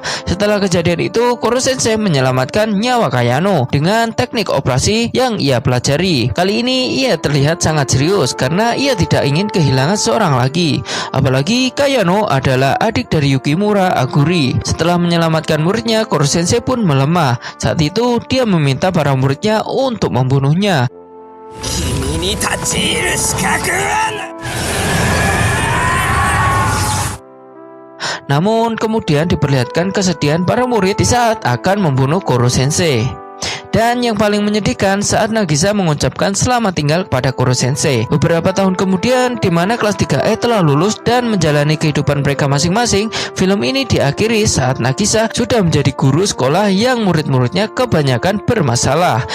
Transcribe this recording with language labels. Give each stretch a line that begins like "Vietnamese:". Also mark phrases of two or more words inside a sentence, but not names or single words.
Indonesian: Setelah kejadian itu, Koro Sensei menyelamatkan nyawa Kayano dengan teknik operasi yang ia pelajari. Kali ini ia terlihat sangat serius karena ia tidak ingin kehilangan seorang lagi. Apalagi Kayano adalah adik dari Yukimura Aguri. Setelah menyelamatkan muridnya, Koro Sensei pun melemah. Saat itu dia meminta para muridnya untuk membunuhnya.
Japanese: 君に立ち入る資格はない
Indonesian: Namun kemudian diperlihatkan kesedihan para murid di saat akan membunuh Koro Sensei. Dan yang paling menyedihkan saat Nagisa mengucapkan selamat tinggal kepada Koro Sensei. Beberapa tahun kemudian, di mana kelas 3E telah lulus dan menjalani kehidupan mereka masing-masing, film ini diakhiri saat Nagisa sudah menjadi guru sekolah yang murid-muridnya kebanyakan bermasalah.